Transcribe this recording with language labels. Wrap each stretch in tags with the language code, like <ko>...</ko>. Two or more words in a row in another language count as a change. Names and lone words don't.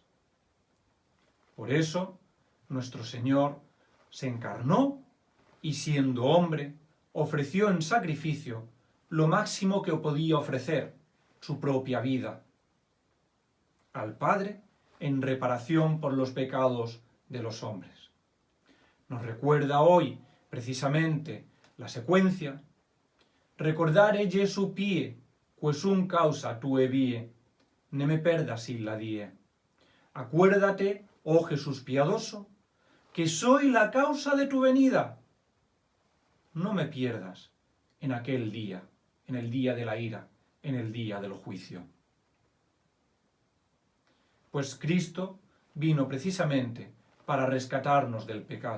<es>Por eso, nuestro Señor se encarnó y, siendo hombre, ofreció en sacrificio lo máximo que podía ofrecer, su propia vida, al Padre en reparación por los pecados de los hombres. Nos recuerda hoy, precisamente, la secuencia:</es> <la>recordare Gesù pie, quesum causa tue vie, ne me perdas illa die.</la> <es>Acuérdate, oh Jesús piadoso, que soy la causa de tu venida. No me pierdas en aquel día, en el día de la ira, en el día del juicio. Pues Cristo vino precisamente para rescatarnos del pecado.</es>